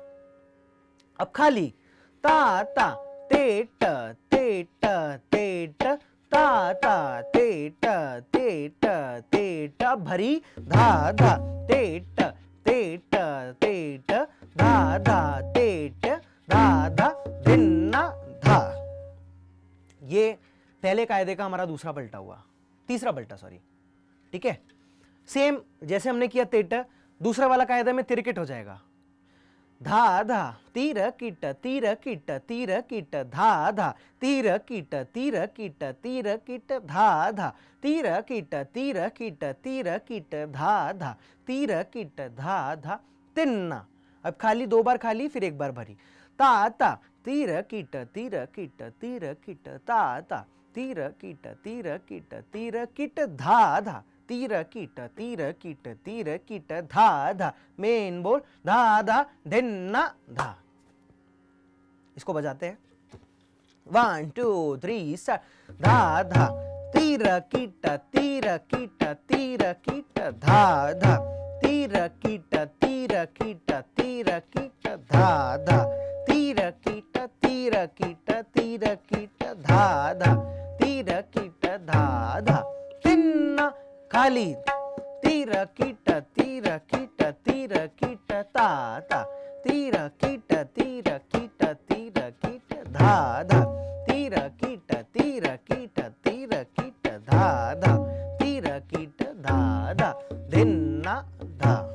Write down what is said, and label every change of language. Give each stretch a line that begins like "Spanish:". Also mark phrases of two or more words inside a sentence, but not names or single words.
Hindi: अब खाली ता ता तेट तेट तेट, ता ता तेट तेट तेट, भरी, धा धा तेट तेट तेट, धा धा तेट धा धा, धिन्ना धा। ये पहले कायदे का हमारा दूसरा पलटा हुआ, तीसरा पलटा, सॉरी। ठीक है, सेम जैसे हमने किया तेट, दूसरा वाला कायदा में तिरकिट हो जाएगा। धा धा तीर कीट तीर कीट तीर कीट, धा धा तीर कीट तीर कीट तीर कीट, धा धा तीर कीट तीर कीट तीर कीट, धा धा तीर कीट धा धा, तिन्ना। अब खाली 2 बार खाली, फिर 1 बार भरी, ता ता तीर कीट तीर कीट तीर कीट, ता ता तीर कीट धा धा, तीर कीट धा धा, मेन बोल धा धा धिन्ना धा। इसको बजाते हैं 1 2 3 स्टार्ट। धा धा तीर कीट धा धा, तीर कीट धा धा, तीर कीट धा धा, तीर कीट धा धा, तिन्ना खाली, तीर कीट ता ता, तीर कीट धा धा, तीर कीट धा धा, तीर कीट धा धा, धिन्ना धा।